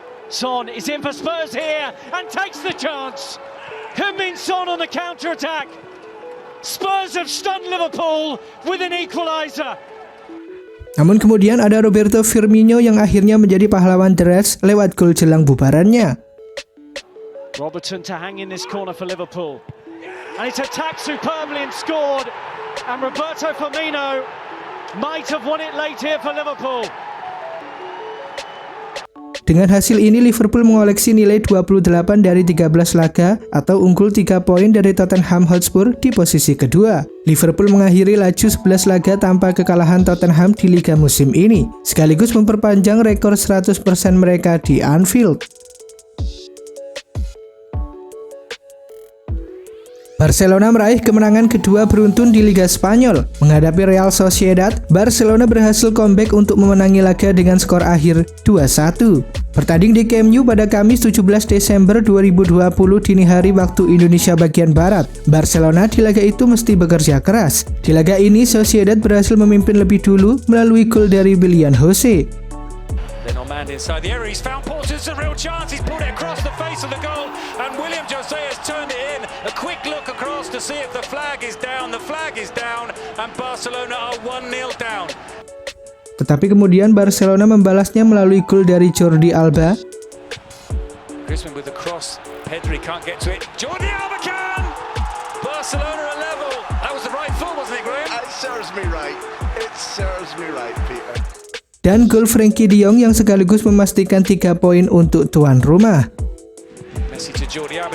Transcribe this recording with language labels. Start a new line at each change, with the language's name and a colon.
English: Son is in for Spurs here and takes the chance. Heung-min Son on the counter attack. Spurs have stunned Liverpool with an equalizer.
Indonesian: Namun kemudian ada Roberto Firmino yang akhirnya menjadi pahlawan The Reds lewat gol jelang bubarannya.
English: Robertson to hang in this corner for Liverpool. And it's attacked superbly and scored. And Roberto Firmino might have won it late here for Liverpool.
Indonesian: Dengan hasil ini Liverpool mengoleksi nilai 28 dari 13 laga atau unggul 3 poin dari Tottenham Hotspur di posisi kedua. Liverpool mengakhiri laju 11 laga tanpa kekalahan Tottenham di liga musim ini, sekaligus memperpanjang rekor 100% mereka di Anfield. Barcelona meraih kemenangan kedua beruntun di Liga Spanyol. Menghadapi Real Sociedad, Barcelona berhasil comeback untuk memenangi laga dengan skor akhir 2-1. Bertanding di Camp Nou pada Kamis 17 Desember 2020 dini hari waktu Indonesia bagian Barat, Barcelona di laga itu mesti bekerja keras. Di laga ini, Sociedad berhasil memimpin lebih dulu melalui gol dari Willian Jose.
English: Inside the area, he's found Porter's a real chance. He's pulled it across the face of the goal, and William Jose has turned it in. A quick look across to see if the flag is down. The flag is down, and Barcelona are 1-0 down.
Indonesian: Tetapi kemudian Barcelona membalasnya melalui gol dari Jordi Alba.
English: Griezmann with the cross. Pedri can't get to it. Jordi Alba can. Barcelona are level. That was the right foot, wasn't it, Graham? It serves me right. It serves me right, Peter.
Indonesian: Dan gol Frenkie de Jong yang sekaligus memastikan 3 poin untuk tuan rumah. Messi to Jordi Alba.